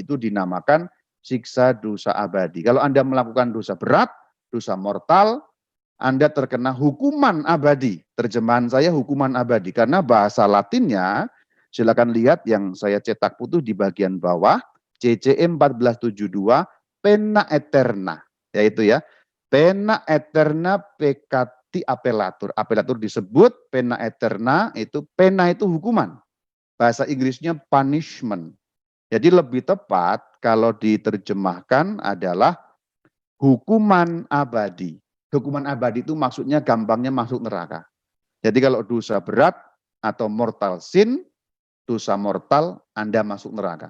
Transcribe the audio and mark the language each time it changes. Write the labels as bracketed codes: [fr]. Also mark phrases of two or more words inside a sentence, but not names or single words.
[id] Itu dinamakan siksa dosa abadi. Kalau Anda melakukan dosa berat, dosa mortal, Anda terkena hukuman abadi. Terjemahan saya hukuman abadi. Karena bahasa Latinnya, silakan lihat yang saya cetak putih di bagian bawah, CCE 1472, [la] pena eterna. Yaitu ya, pena eterna peccati appellatur. [id] Appellatur disebut, [la] pena eterna [id] itu hukuman. Bahasa Inggrisnya punishment. Jadi lebih tepat kalau diterjemahkan adalah hukuman abadi. Hukuman abadi itu maksudnya gampangnya masuk neraka. Jadi kalau dosa berat atau [en] mortal sin, [id] dosa mortal, Anda masuk neraka.